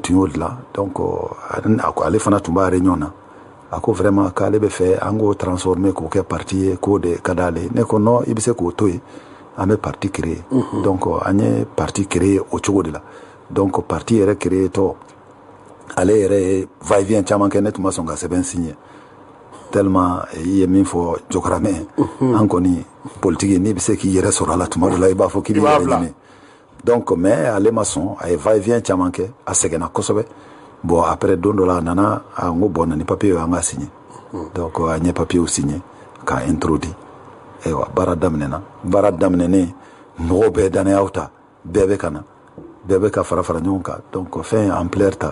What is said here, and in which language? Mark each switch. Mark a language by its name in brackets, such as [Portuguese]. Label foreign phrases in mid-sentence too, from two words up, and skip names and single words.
[Bambara] tun y'o dilan donc ale fana tun b'a réunion na a ko vraiment k'ale bɛ fɛ an k'o transformer k'o kɛ parti ye k'o de ka d'ale ne ko non i bɛ se k'o to yen an bɛ parti créer donc an ye parti créer o cogo de la donc parti yɛrɛ créer tɔ ale yɛrɛ ye [French] va et vient [Bambara] caman kɛ ne tun ma sɔn ka sɛbɛn signer tellement i ye min fɔ Jokaramɛ an kɔni politique n'i bɛ se k'i yɛrɛ sɔrɔ a la tuma dɔ la i b'a fɔ k'i bɛ yɛrɛ ɲini donc mais ale ma sɔn a ye [French] va et vient [Bambara] caman kɛ a sɛgɛnna kosɛbɛ [French] bon après [Bambara] don dɔ la a nana n ko bon na ni papier an ka signer donc an ye papier signer k'a introduit ayiwa baara daminɛna baara daminɛnen mɔgɔw bɛɛ danayaw ta bɛɛ bɛ ka na bɛɛ bɛ ka fara fara ɲɔgɔn kan donc fɛn ampleur ta